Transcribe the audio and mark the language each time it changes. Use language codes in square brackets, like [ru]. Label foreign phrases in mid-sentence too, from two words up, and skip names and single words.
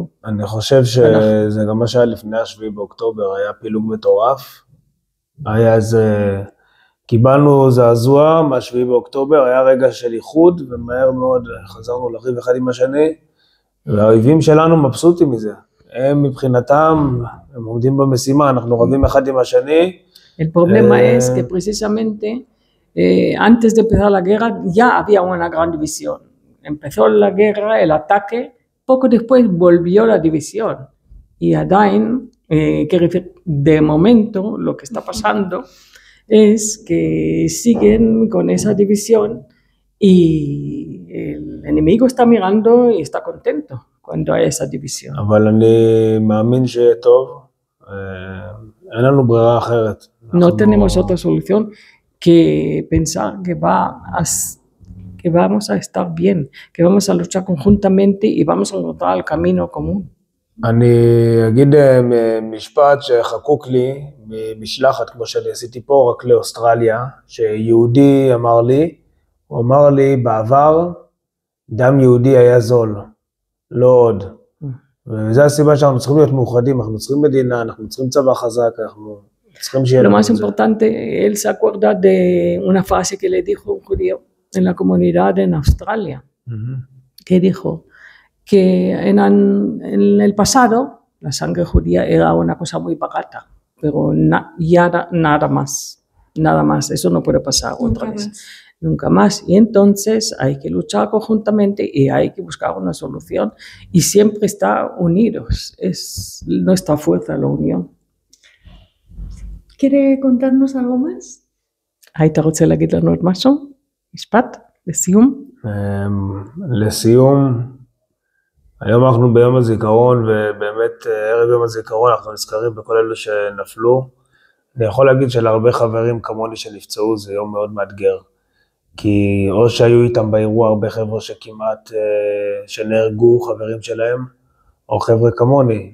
[he] אני חושב שזה גם מה שהיה לפני 7 באוקטובר, היה פילוג מטורף, היה איזה, קיבלנו זעזוע מה-7 באוקטובר, היה רגע של איחוד ומהר מאוד חזרנו לריב אחד עם השני, והאויבים שלנו מבסוטים מזה, הם מבחינתם, הם עומדים במשימה, אנחנו רבים אחד עם השני. [es] El problema es que precisamente antes de empezar la guerra ya había una gran división. Empezó la guerra, el ataque, poco después volvió la división. Y Adain, de momento lo que está pasando es que siguen con esa división y el enemigo está mirando y está contento cuando hay esa división. [he] אבל אני מאמין שטוב, אין לנו ברירה אחרת. [es] No tenemos otra solución que pensar que vamos a estar bien, que vamos a luchar conjuntamente y vamos a encontrar el camino común. [he] אני אגיד משפט שחקוק לי ממשלחת כמו שאני עשיתי פה, רק לאוסטרליה, שיהודי אמר לי, הוא אמר לי בעבר דם יהודי היה זול, לא עוד. וזו הסיבה שאנחנו צריכים להיות מאוחדים, אנחנו צריכים מדינה, אנחנו צריכים צבא חזק, אנחנו צריכים שיהיה [es] Lo más importante, él se acuerda de una frase que le dijo un judío en la comunidad en Australia, que dijo que en el pasado la sangre judía era una cosa muy barata, pero ya nada más, eso no puede pasar otra vez, nunca más. Y entonces hay que luchar conjuntamente y hay que buscar una solución y siempre estar unidos, es nuestra fuerza la unión. ¿Quiere contarnos algo más? [he] היית רוצה להגיד לנו עוד משהו? משפט? לסיום? לסיום, היום אנחנו ביום הזיכרון, ובאמת ערב יום הזיכרון אנחנו נזכרים בכל אלו שנפלו. אני יכול להגיד שלהרבה חברים כמוני שנפצעו זה יום מאוד מאתגר, כי או שהיו איתם באירוע הרבה חבר'ה שכמעט שנהרגו, חברים שלהם, או חבר'ה כמוני.